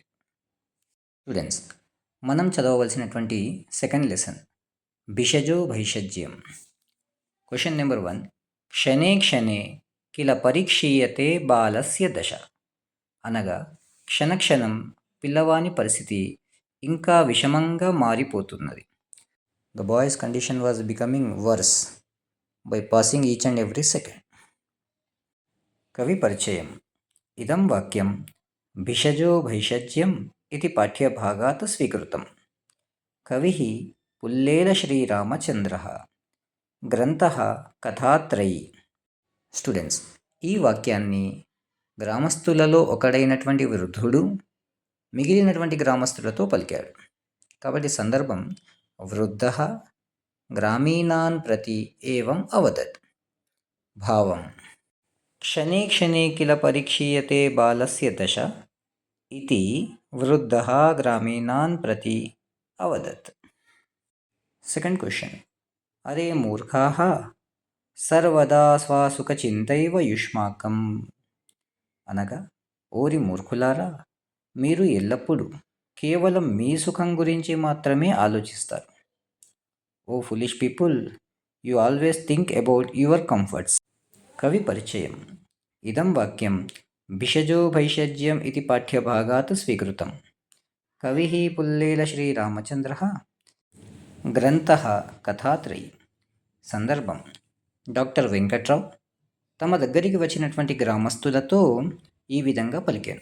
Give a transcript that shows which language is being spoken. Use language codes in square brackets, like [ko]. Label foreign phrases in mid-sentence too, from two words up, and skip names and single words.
[te] స్టూడెంట్స్, మనం చదవవలసినటువంటి [en] second lesson [te] భిషజో భైషజ్యం. [en] question number 1, [sa] క్షణే క్షణే కిల పరీక్షీయతే బాలస్య దశ [te] అనగా క్షణక్షణం పిల్లవాని పరిస్థితి ఇంకా విషమంగా మారిపోతున్నది. [en] The boy's condition was becoming worse by passing each and every second. [te] కవి పరిచయం: [sa] ఇదం వాక్యం భిషజో భైషజ్యం ఇతి పాఠ్యభాగాత్ స్వీకృతం. కవిః పుల్లేల శ్రీరామచంద్రః. గ్రంథః కథాత్రయీ. [te] స్టూడెంట్స్, ఈ వాక్యాన్ని గ్రామస్తులలో ఒకడైనటువంటి వృద్ధుడు మిగిలినటువంటి గ్రామస్తులతో పలికాడు. కాబట్టి సందర్భం: [sa] వృద్ధః ग्रामीणान् प्रति एवम् अवदत्। भावम् क्षणे क्षणे किल परीक्षीयते बालस्य दशा इति वृद्धः ग्रामीणान् प्रति अवदत्। [en] second question, [sa] अरे मूर्खाः सर्वदा స్వసుఖచింతైవ యుష్మాకం [te] అనగా, ఓరి మూర్ఖులారా, మీరు ఎల్లప్పుడూ కేవలం మీ సుఖం గురించి మాత్రమే ఆలోచిస్తారు. [en] O foolish people, you always think about your comforts. [te] కవి పరిచయం. [sa] ఇదం వాక్యం భిషజో భైషజ్యం ఇది పాఠ్యభాగాత్ స్వీకృతం. కవిః పుల్లేల శ్రీరామచంద్రः. గ్రంథః కథాత్రయీ. [te] సందర్భం డాక్టర్ వెంకట్రావు తమ దగ్గరికి వచ్చినటువంటి గ్రామస్తులతో ఈ విధంగా పలికాను.